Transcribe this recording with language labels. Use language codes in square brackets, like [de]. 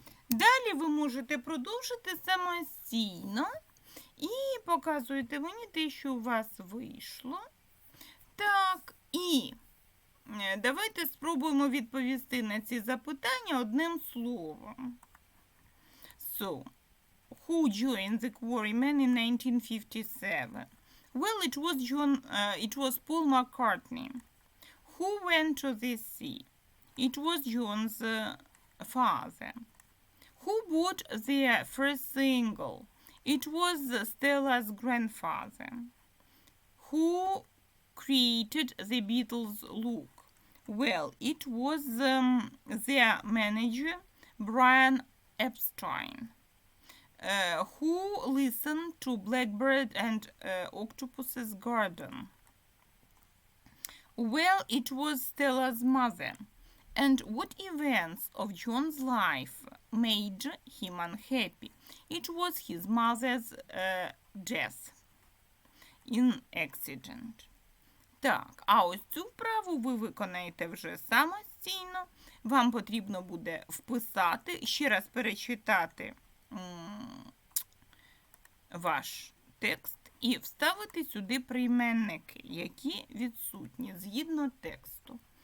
[uk] Далі ви можете продовжити самостійно і показуєте мені те, що у вас вийшло. Так, і давайте спробуємо відповісти на ці запитання одним словом. [en] So, who joined the Quarrymen in 1957? Well, it was Paul McCartney. Who went to the sea? It was John's father. Who bought their first single? It was Stella's grandfather. Who created the Beatles' look? Well, it was their manager, Brian Epstein. Who listened to Blackbird and Octopus's Garden? Well, it was Stella's mother. And what events of John's life made him unhappy? It was his mother's death in accident. [uk] Так, а ось цю вправу ви виконаєте вже самостійно. Вам потрібно буде вписати, ще раз перечитати ваш текст і вставити сюди прийменники, які відсутні згідно тексту.